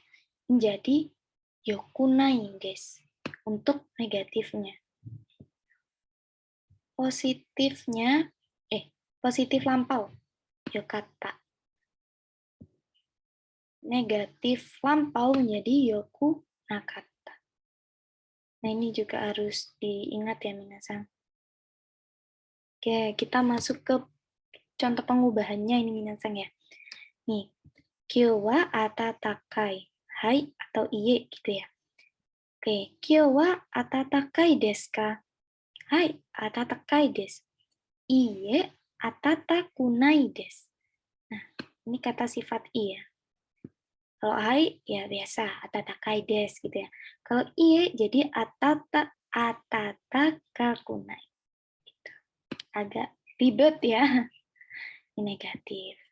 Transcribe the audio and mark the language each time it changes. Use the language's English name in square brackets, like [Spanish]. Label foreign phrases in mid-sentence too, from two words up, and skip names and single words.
[Indonesian] Menjadi [Japanese] よくないです [Indonesian] untuk negatifnya. Positifnya positif lampau yokata. Negatif lampau menjadi [Japanese] よくなかった. [Indonesian] Nah, ini juga harus diingat ya minasang. Oke, kita masuk ke contoh pengubahannya ini minasang ya. Nih, [Japanese] 今日は暖かい. [Indonesian] Hai atau iye gitu ya. Oke, [Japanese] 今日は暖かいですか? はい、暖かいです. いいえ、暖かくないです. [Indonesian] Nah, ini kata sifat i ya. Kalau hai, ya biasa, [Japanese] 暖かいです [Indonesian] gitu ya. Kalau iye, jadi atatakakunai. Gitu. Agak ribet ya. Ini negatif.